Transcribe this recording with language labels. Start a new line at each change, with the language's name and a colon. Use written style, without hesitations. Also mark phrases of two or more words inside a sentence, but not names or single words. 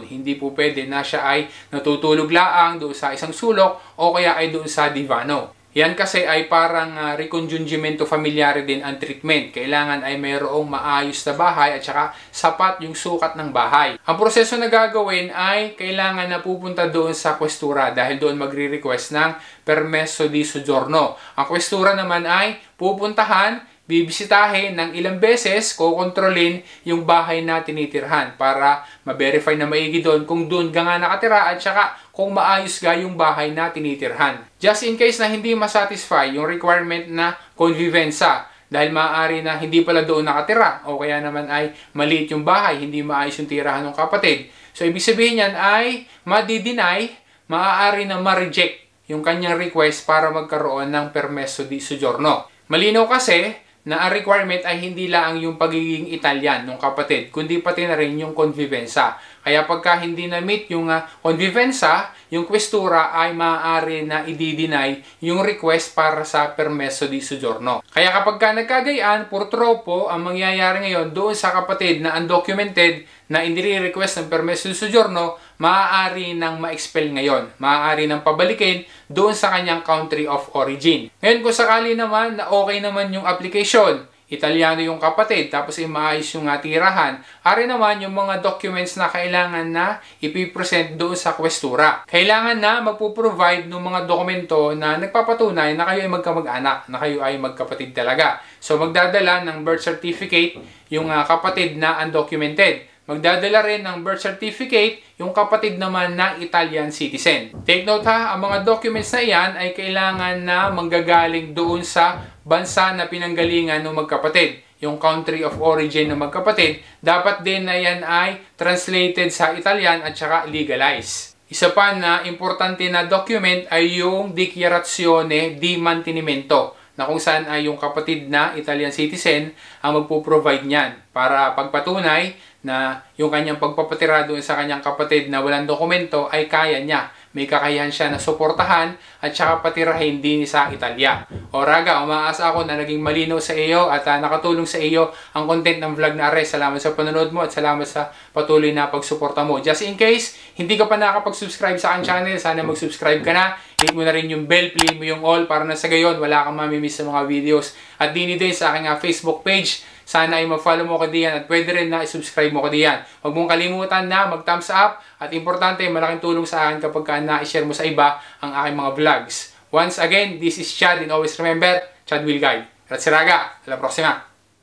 Filipino: Hindi po pwede na siya ay natutulog laang doon sa isang sulok o kaya ay doon sa divano. Yan kasi ay parang
Italian: reconjungimento familiare
Filipino: din ang treatment. Kailangan ay mayroong maayos na bahay at saka sapat yung sukat ng bahay. Ang proseso na gagawin ay kailangan na pupunta doon sa questura dahil doon magre-request ng
Italian: permesso di soggiorno.
Filipino: Ang questura naman ay pupuntahan, bibisitahin ng ilang beses, kukontrolin yung bahay na tinitirhan para ma-verify na maigi doon kung doon ka nga nakatira at saka kung maayos ga yung bahay na tinitirhan.
English: Just in case
Filipino: na hindi masatisfy yung requirement na convivenza dahil maaari na hindi pala doon nakatira o kaya naman ay maliit yung bahay, hindi maayos yung tirahan ng kapatid. So ibig sabihin yan ay madi-deny, maaari na ma-reject yung kanyang request para magkaroon ng
Italian: permesso di soggiorno.
Filipino: Malinaw kasi na ang requirement ay hindi lang yung pagiging Italian ng kapatid, kundi pati na rin yung convivenza. Kaya pagka hindi na-meet yung convivenza, yung questura ay maaari na i-deny yung request para sa
Italian: permesso di soggiorno.
Filipino: Kaya kapag ka nagkagayaan, purtropo, ang mangyayari ngayon doon sa kapatid na undocumented na inire-request ng
Italian: permesso di soggiorno,
Filipino: maaari nang ma-expel ngayon. Maaari nang pabalikin doon sa kanyang
English: country of origin.
Filipino: Ngayon kung sakali naman na okay naman yung application, Italiano yung kapatid, tapos maayos yung tirahan, ari naman yung mga documents na kailangan na ipipresent doon sa questura. Kailangan na magpo-provide ng mga dokumento na nagpapatunay na kayo ay magkamag-anak, na kayo ay magkapatid talaga. So magdadala ng birth certificate yung kapatid na undocumented. Magdadala rin ng birth certificate yung kapatid naman na
English: Italian citizen. Take note
Filipino: ha, ang mga documents na iyan ay kailangan na manggagaling doon sa bansa na pinanggalingan ng magkapatid. Yung
English: country of origin
Filipino: ng magkapatid, dapat din na yan ay translated sa Italian at saka legalized. Isa pa na importante na document ay yung
Italian: Dichiarazione di Mantenimento,
Filipino: na kung saan ay yung kapatid na
English: Italian citizen
Filipino: ang magpo-provide niyan para pagpatunay na yung kanyang pagpapatira doon sa kanyang kapatid na walang dokumento ay kaya niya. May kakayahan siya na suportahan at saka patirahin din sa Italia. O raga, umaasa ako na naging malinaw sa iyo at nakatulong sa iyo ang content ng vlog na are. Salamat sa panonood mo at salamat sa patuloy na pagsuporta mo.
English: Just in case,
Filipino: hindi ka pa nakapag-subscribe sa aking channel, sana mag-subscribe ka na. Hit mo na rin yung bell, play mo yung all para na sa gayon wala kang mamimiss sa mga videos. At din sa aking Facebook page. Sana ay ma-follow mo ko diyan at pwede rin na i-subscribe mo ko diyan. Huwag mong kalimutan na mag-thumbs up at importante, malaking tulong sa akin kapag na-share mo sa iba ang aking mga vlogs.
English: Once again, this is Chad and always remember, Chad will guide.
Italian: Grazie raga, alla prossima!